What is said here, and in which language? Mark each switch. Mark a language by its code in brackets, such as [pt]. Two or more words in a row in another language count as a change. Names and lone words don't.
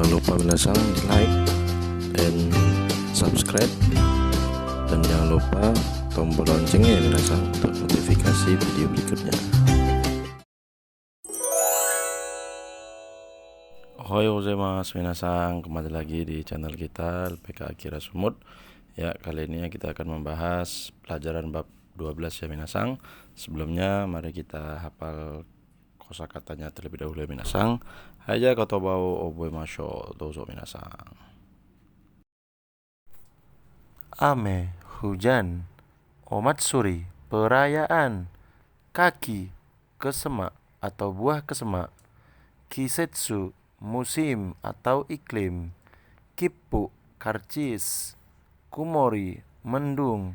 [id] lupa minasang di [en] like and subscribe, [id] dan jangan lupa tombol loncengnya ya minasang untuk notifikasi video berikutnya. [ja] おはようございます皆さん, [id] kembali lagi di channel kita LPK Akira Sumut. Ya, kali ini kita akan membahas pelajaran bab 12 ya minasang. Sebelumnya mari kita hafal kosakatanya terlebih dahulu ya minasang. [ja] じゃ言葉を覚えましょう、どうぞ皆さん. [id] Ame, hujan. Omatsuri, perayaan. Kaki, kesemak atau buah kesemak. Kisetsu, musim atau iklim. Kippu, karcis. Kumori, mendung.